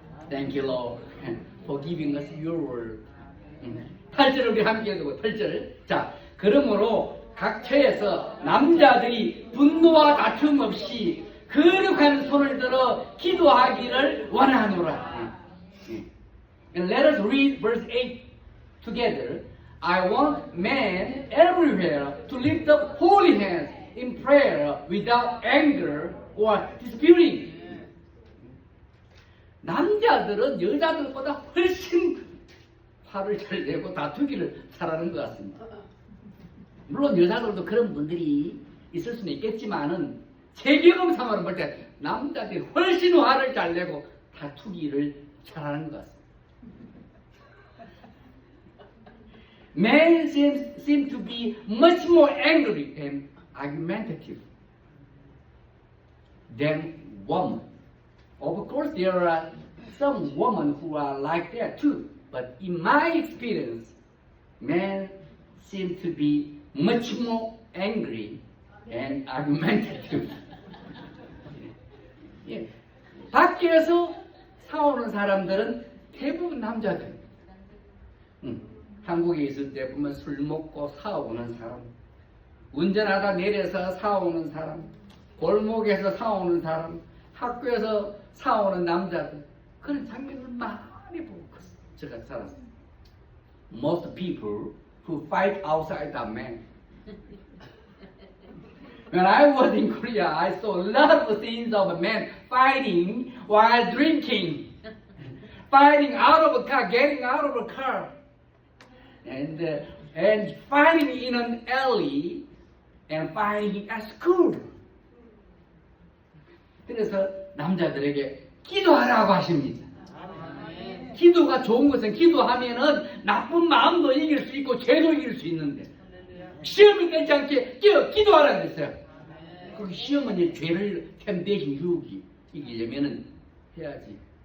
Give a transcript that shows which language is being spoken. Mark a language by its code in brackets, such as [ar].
[en] Thank you, Lord, for giving us your word. [ko] 8절 우리 함께 해두고 8절. 자, 그러므로 각 처에서 남자들이 분노와 다툼 없이 거룩한 손을 들어 기도하기를 원하노라. [en] And let us read verse 8 together. I want men everywhere to lift up holy hands in prayer without anger or disputing. [ko] 남자들은 여자들보다 훨씬 화를 잘 내고 다투기를 잘하는 것 같습니다. 물론 여자들도 그런 분들이 있을 수는 있겠지만은 제 경험상으로 볼 때 남자들이 훨씬 화를 잘 내고 다투기를 잘하는 것 같습니다. [en] Men seem to be much more angry and argumentative than women. Of course, there are some women who are like that too. But in my experience, men seem to be much more angry and argumentative. [ko] 예. 밖에서 싸우는 사람들은 대부분 남자들. 한국에 있을 때 보면 술 먹고 싸우는 사람, 운전하다 내려서 싸우는 사람, 골목에서 싸우는 사람, 학교에서 싸우는 남자들, 그런 장면을 많이 보고 제가 살았어요. [en] Most people who fight outside are men. When I was in Korea, I saw a lot of scenes of men fighting while drinking, fighting out of a car, getting out of a car, and fighting in an alley, and fighting at school. [ko] 그래서 남자들에게 기도하라고 하십니다. 기도가 좋은 것은 기도하면은 나쁜 마음도 이길 수 있고 죄도 이길 수 있는데 시험이 되지 않게 기도하라 그랬어요. 그 시험은 이제 죄를 템대신 유혹이 이기려면은 해야지.